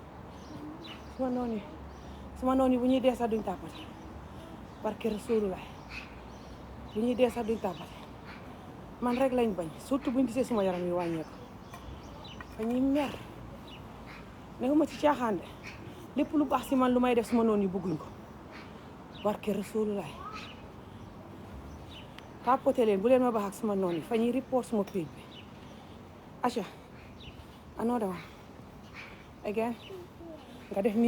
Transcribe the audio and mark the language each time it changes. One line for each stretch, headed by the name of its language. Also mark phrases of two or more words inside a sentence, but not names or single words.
Wolof: suma noon yi bu ñuy dee sax duñ tapote barke Rasulullah bu ñuy dee sax duñ tapote man rek lañ bañ surtout buñ gisee suma yaram yi wàññeeku fa ñuy mer nekkuma ci caaxaan de lépp lu baax si man lu may def suma noon yi bëgguñ ko barke Rasulullah tapote leen bu leen ma baax ak suma noon yi fa ñuy report suma page bi.
English: Asha, another one again
Wolof: nga def